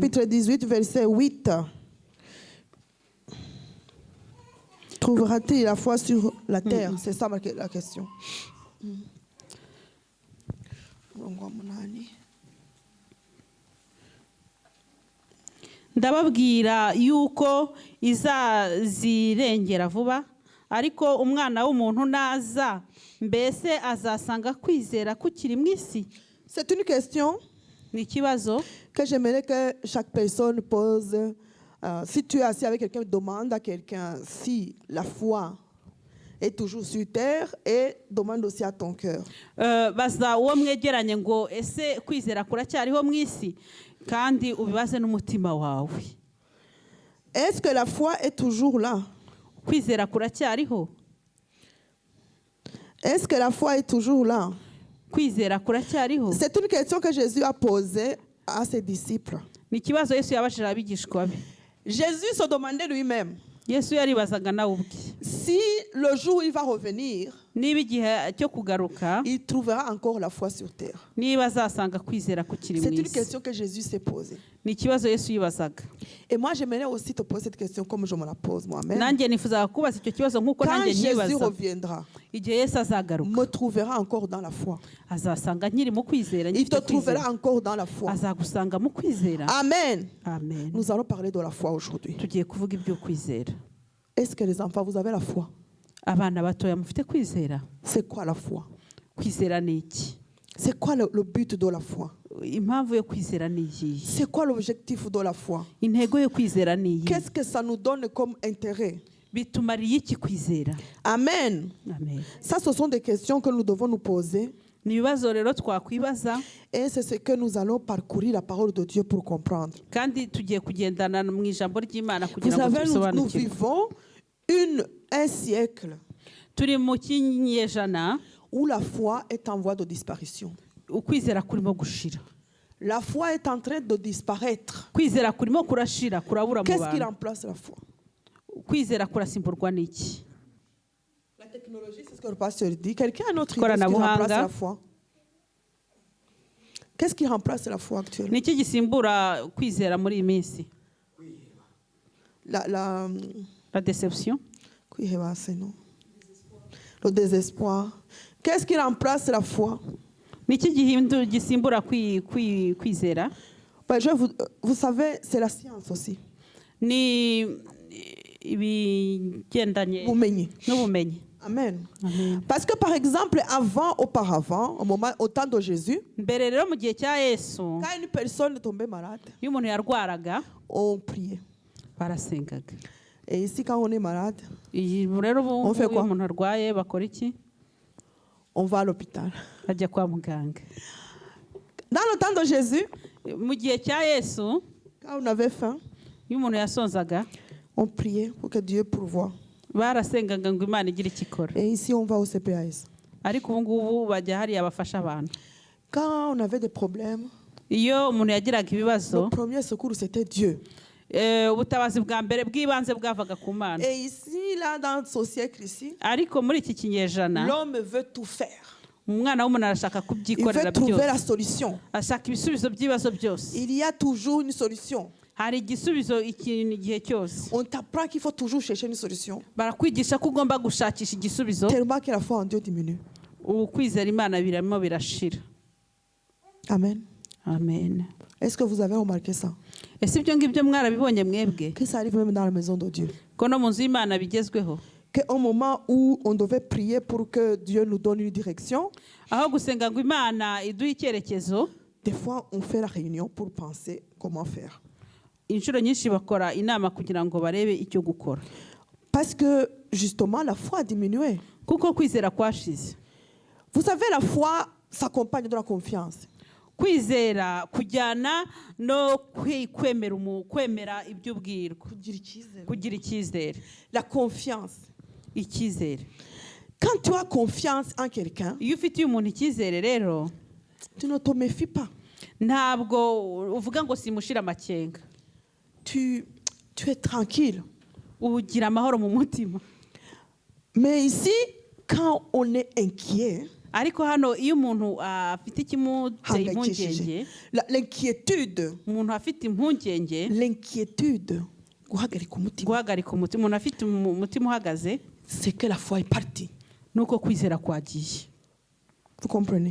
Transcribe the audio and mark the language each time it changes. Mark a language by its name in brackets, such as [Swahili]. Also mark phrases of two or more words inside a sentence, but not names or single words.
[French] chapitre 18 verset 8. Trouvera-t-il la foi sur la terre? C'est ça la question. [Kinyarwanda] Ndababwira yuko izazirengera vuba, ariko umwana w'umuntu naza mbese azasanga kwizera kukiri mu isi. [French] C'est une question [Kinyarwanda] Ni ikibazo [French] que j'aimerais que chaque personne pose. Si tu es assis avec quelqu'un, demande à quelqu'un si la foi est toujours sur terre et demande aussi à ton cœur. [Kinyarwanda] Baza uwo mwegeranye ngo ese kwizera kuracyariho mu isi, kandi ubibaze n'umutima wawe. [French] Est-ce que la foi est toujours là? [Kinyarwanda] Kwizera kuracyariho? [French] Est-ce que la foi est toujours là? [Kinyarwanda] Kwizera kuracyariho? [French] C'est une question que Jésus a posée à ses disciples. [Kinyarwanda] Ni ikibazo Yesu yabajije abigishwa be. [French] Jésus se demandait lui-même [Kinyarwanda] Yesu yaribazaga nawe ubwe, [French] si le jour où il va revenir, [Kinyarwanda] niba igihe cyo kugaruka [French] il trouvera encore la foi sur terre. [Kinyarwanda] niba azasanga kwizera kukiri [French] C'est [Kinyarwanda] mu [French] une [Kinyarwanda] isi. [French] question que Jésus s'est posée. [Kinyarwanda] Ni ikibazo Yesu yibazaga. [French] Et moi, j'aimerais aussi te poser cette question comme je me la pose moi-même. [Kinyarwanda] Nanjye nifuzaga kubaza icyo kibazo nk'uko [French] Quand [Kinyarwanda] nanjye [French] Jésus [Kinyarwanda] nyibaza. [French] reviendra, [Kinyarwanda] Igihe Yesu azagaruka [French] me trouvera encore dans la foi. [Kinyarwanda] azasanga nkiri mu kwizera, [French] Il [Kinyarwanda] ngifite [French] te trouvera [Kinyarwanda] kwizera. [French] encore dans la foi. [Kinyarwanda] Azagusanga mu kwizera. [French] Amen. [Kinyarwanda] Amen. [French] Nous allons parler de la foi aujourd'hui. [Kinyarwanda] Tugiye kuvuga ibyo kwizera. [French] Est-ce que les enfants, vous avez la foi? [Kinyarwanda] Abana batoya mufite kwizera? [French] C'est quoi la foi? [Kinyarwanda] Kwizera ni iki? [French] C'est quoi le but de la foi? [Kinyarwanda] Impamvu yo kwizera ni iyihe? [French] C'est quoi l'objectif de la foi? [Kinyarwanda] Intego yo kwizera ni iyihe? [French] Qu'est-ce que ça nous donne comme intérêt? [Kinyarwanda] Bitumariye iki kwizera? [French] Amen. [Kinyarwanda] Amen. [French] Ça, ce sont des questions que nous devons nous poser. [Kinyarwanda] Ni ibibazo rero twakwibaza, [French] Et c'est ce que nous allons parcourir la parole de Dieu pour comprendre. [Kinyarwanda] kandi tugiye kugendana mu ijambo ry'Imana [French] Vous [Kinyarwanda] kugira ngo [French] savez, nous [Kinyarwanda] tubisobanukirwe. [French] vivons un siècle [Kinyarwanda] Turi mu kinyejana [French] où la foi est en voie de disparition. [Kinyarwanda] ukwizera kurimo gushira. [French] La foi est en train de disparaître. [Kinyarwanda] Kwizera kurimo kurashira, kurabura mu [French] Qu'est-ce qui [Kinyarwanda] bantu. [French] remplace la foi? [Kinyarwanda] Kwizera kurasimburwa n'iki? [French] La technologie, c'est ce que le pasteur dit. Quelqu'un a une autre idée de ce qui [Kinyarwanda] Koranabuhanga. [French] remplace la foi? Qu'est-ce qui remplace la foi actuellement? [Kinyarwanda] Niki gisimbura kwizera muri iyi minsi? [French] La Deception. non? Le désespoir. Qu'est-ce qui remplace la foi? [Kinyarwanda] Niki gisimbura kwizera? [French] Ben, vous savez, c'est la science aussi. [Kinyarwanda] Ni ibigendanye Bumenyi. n'ubumenyi. [French] Amen. [Kinyarwanda] Amen. [French] Parce que par exemple, auparavant, au temps de Jésus, [Kinyarwanda] Mbere rero mu gihe cya Yesu, [French] quand une personne tombait malade, [Kinyarwanda] iyo umuntu yarwaraga [French] on priait. [Kinyarwanda] barasengaga. [French] Et ici, quand on est malade, [Kinyarwanda] iyi rero [French] On fait [Kinyarwanda] ubu iyo [French] quoi? [Kinyarwanda] umuntu arwaye bakora iki? [French] on va à l'hôpital. [Kinyarwanda] Ajya kwa muganga. [French] Dans le temps de Jésus, [Kinyarwanda] Mu gihe cya Yesu [French] quand on avait faim, [Kinyarwanda] iyo umuntu yasonzaga [French] on priait pour que Dieu pourvoie. [Kinyarwanda] barasengaga ngo Imana igire icyo ikora. [French] Et ici, on va au CPAS. [Kinyarwanda] Ariko ubu ngubu bajya hariya bafasha abantu. [French] Quand on avait des problèmes, [Kinyarwanda] Iyo umuntu yagiraga ibibazo [French] le premier secours, c'était Dieu. [Kinyarwanda] ubutabazi bwa mbere bw'ibanze bwavaga ku Mana. [French] Et ici, là, dans ce siècle ici, [Kinyarwanda] Ariko muri iki kinyejana [French] l'homme veut tout faire. [Kinyarwanda] umwana w'umuntu arashaka [French] Il [Kinyarwanda] kubyikorera [French] veut trouver [Kinyarwanda] byose, [French] la solution. [Kinyarwanda] ashaka ibisubizo by'ibibazo byose. [French] Il y a toujours une solution. [Kinyarwanda] Hari igisubizo ikintu igihe cyose. [French] On t'apprend qu'il faut toujours chercher une solution. [Kinyarwanda] Barakwigisha ko ugomba gushakisha igisubizo. [French] Tellement que la foi en Dieu diminue. [Kinyarwanda] Ubu kwizera Imana birimo birashira. [French] Amen. [Kinyarwanda] Amen. [French] Est-ce que vous avez remarqué ça? [Kinyarwanda] Ese ibyo ngibyo mwarabibonye mwebwe [French] Que ça arrive même dans la maison de Dieu. [Kinyarwanda] ko no mu nzu y'Imana bigezweho, [French] Qu'au moment où on devait prier pour que Dieu nous donne une direction, [Kinyarwanda] aho gusenga ngo Imana iduhe icyerekezo, [French] des fois on fait la réunion pour penser comment faire. [Kinyarwanda] inshuro nyinshi bakora inama kugira ngo barebe icyo gukora, [French] Parce que justement la foi a diminué. [Kinyarwanda] kuko kwizera kwashize. [French] Vous savez, la foi s'accompagne de la confiance. [Kinyarwanda] Kwizera kujyana no kwemera ibyo ubwirwa, kugira icyizere. [French] La confiance. [Kinyarwanda] Icyizere, [French] Quand tu as confiance en quelqu'un, [Kinyarwanda] iyo ufitiye umuntu icyizere rero [French] tu ne te méfies pas. [Kinyarwanda] ntabwo uvuga ngo simushira amakenga, [French] Tu es tranquille. [Kinyarwanda] ugira amahoro mu mutima. [French] Mais ici, quand on est inquiet, [Kinyarwanda] Ariko hano iyo umuntu afite ikimuteye impungenge, [French] l'inquiétude, [Kinyarwanda] umuntu afite impungenge, [French] l'inquiétude, [Kinyarwanda] guhagarika umutima, guhagarika umutima, umuntu afite umutima uhagaze, [French] c'est que la foi est partie. [Kinyarwanda] nuko kwizera kwagiye. [French] Vous comprenez?